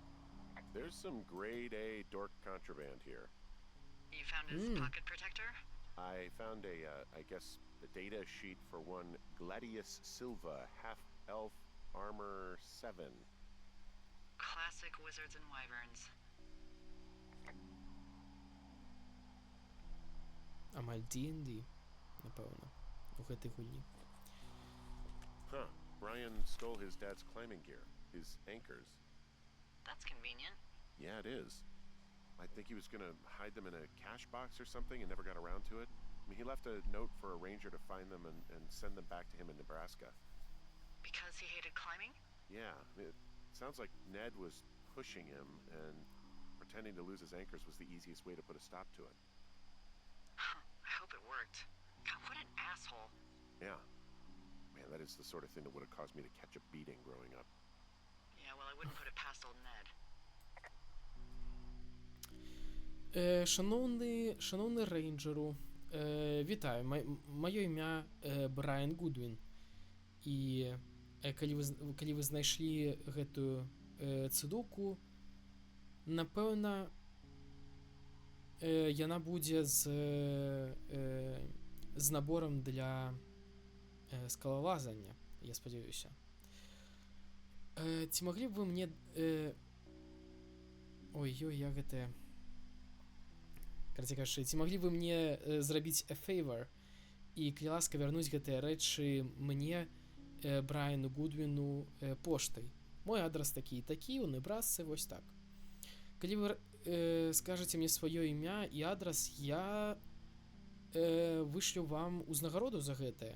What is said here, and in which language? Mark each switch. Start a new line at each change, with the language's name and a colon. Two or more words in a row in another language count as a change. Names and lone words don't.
English: There's some grade A dork contraband here. You found his pocket protector? I found I guess, a data sheet for one Gladius Silva, half-elf, armor 7. Classic wizards and wyverns.
Belarusian: Амаль D&D, напевно, у гэтай гульні.
English: Huh. Brian stole his dad's climbing gear, his anchors. That's convenient. Yeah, it is. I think he was gonna hide them in a cash box or something and never got around to it. I mean, he left a note for a ranger to find them and send them back to him in Nebraska. Because he hated climbing? Yeah, it sounds like Ned was pushing him, and pretending to lose his anchors was the easiest way to put a stop to it. I hope it worked. God, what an asshole. Yeah. Man, that is the sort of thing that would have caused me to catch a beating growing up. Yeah, well, I wouldn't put it past old Ned.
Ukrainian: Шановний рейнджеру, вітаю. Моє ім'я Брайан Гудвін.
Belarusian: І калі вы знайшлі гэтую цыдулку, напэўна, яна будзе з наборам для скалалазання, я спадзяюся. Ці маглі б вы мне... Ой-ой, я гэта... Карацей кажучы, ці маглі б вы мне зрабіць
English: a favor
Belarusian: і, калі ласка, вярнуць гэтыя рэчы мне, Брайану Гудвіну, поштай. Мой адрас такі і такі, у Небрасцы, вось так. Калі вы скажаце мне сваё імя і адрас, я вышлю вам узнагароду за гэтае.